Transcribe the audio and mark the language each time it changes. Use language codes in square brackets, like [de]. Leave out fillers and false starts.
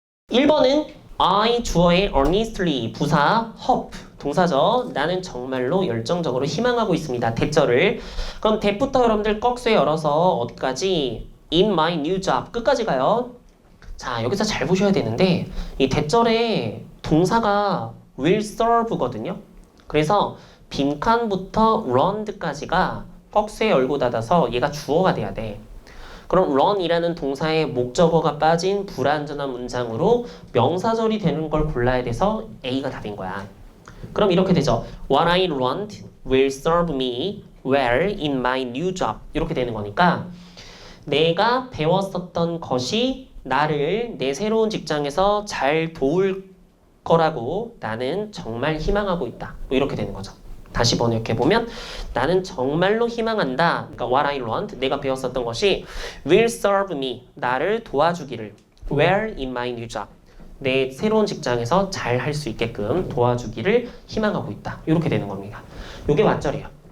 [ko] 1번은 I 주어의 earnestly 부사 hope 동사죠. 나는 정말로 열정적으로 희망하고 있습니다. 대절을. 그럼 that부터 여러분들 꺽쇠 열어서 어디까지? [en] In my new job [ko] 끝까지 가요. 자 여기서 잘 보셔야 되는데 이 대절에 동사가 will serve거든요. 그래서 빈칸부터 run까지가 꺽쇠 열고 닫아서 얘가 주어가 돼야 돼. 그럼 run이라는 동사의 목적어가 빠진 불완전한 문장으로 명사절이 되는 걸 골라야 돼서 A가 답인 거야. 그럼 이렇게 되죠. [en] What I learned will serve me well in my new job. [ko] 이렇게 되는 거니까 내가 배웠었던 것이 나를 내 새로운 직장에서 잘 도울 거라고 나는 정말 희망하고 있다. 뭐 이렇게 되는 거죠. 다시 번역해보면 나는 정말로 희망한다. 그러니까 [en] what I learned, [ko] 내가 배웠었던 것이 [en] will serve me, [ko] 나를 도와주기를 [en] well in my new job, [ko] 내 새로운 직장에서 잘 할 수 있게끔 도와주기를 희망하고 있다. 이렇게 되는 겁니다. 이게 왓절이에요.